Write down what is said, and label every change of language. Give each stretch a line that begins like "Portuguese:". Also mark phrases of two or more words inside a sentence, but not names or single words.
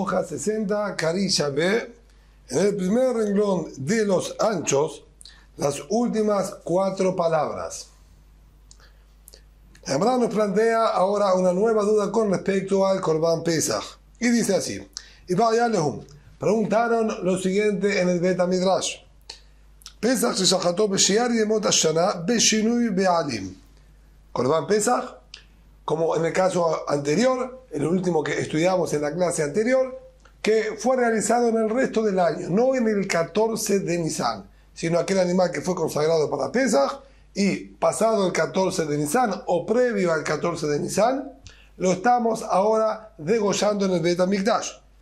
Spanish: 60, Carilla B, en el primer renglón de los anchos, las últimas 4 palabras. Emra nos plantea ahora una nueva duda con respecto al
Hebrew: קרבן פסח.
Spanish: Y dice así, y
Aramaic: איבעיא להו,
Spanish: preguntaron lo siguiente en el
Hebrew: בית המדרש. פסח ששחטו בשאר ימות השנה בשינוי בעלים. קרבן פסח,
Spanish: como en el caso anterior, el último que estudiamos en la clase anterior, que fue realizado en el resto del año, no en el 14 de Nisan, sino aquel animal que fue consagrado para Pesach, y pasado el 14 de Nisan o previo al 14 de Nisan, lo estamos ahora degollando en el
Hebrew: בית המקדש.